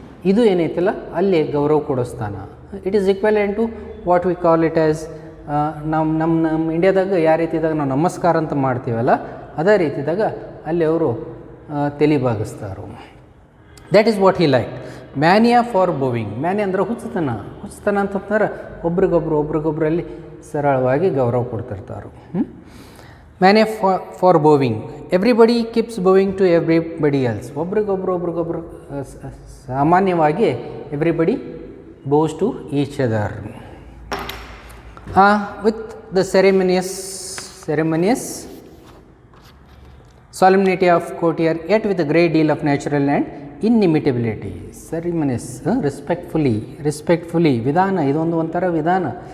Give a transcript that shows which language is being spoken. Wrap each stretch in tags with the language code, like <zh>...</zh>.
<kn>ಇದು ಏನೈತಿಲ್ಲ ಅಲ್ಲಿ ಗೌರವ ಕೊಡೋ ಸ್ಥಾನ.</kn> <en>it is equivalent to what we call it as</en> <kn>ನಮ್ಮ ಇಂಡಿಯಾದಾಗ ಯಾವ ರೀತಿದಾಗ ನಾವು ನಮಸ್ಕಾರ ಅಂತ ಮಾಡ್ತೀವಲ್ಲ, ಅದೇ ರೀತಿದಾಗ ಅಲ್ಲಿ ಅವರು ತಲೆ ಭಾಗಿಸ್ತಾರೋ.</kn> <en>That is what he like. Mania for bowing.</en> <kn>Mania ಅಂದ್ರೆ ಹುಚ್ಚತನ ಅಂತಂದ್ರೆ ಒಬ್ರಿಗೊಬ್ಬರಲ್ಲಿ ಸರಳವಾಗಿ ಗೌರವ ಕೊಡ್ತಿರ್ತಾರೆ.</kn> <en>Mania for bowing. Everybody keeps bowing to everybody else.</en> <kn>ಒಬ್ರಿಗೊಬ್ರು ಸಾಮಾನ್ಯವಾಗಿ</kn> <en>Everybody bows to each other with the ceremonious solemnity of courtier, yet with a great deal of natural and inimitability.</en> <kn>Ceremonious, respectfully ವಿಧಾನ, ಇದೊಂದು ಒಂಥರ ವಿಧಾನ.</kn>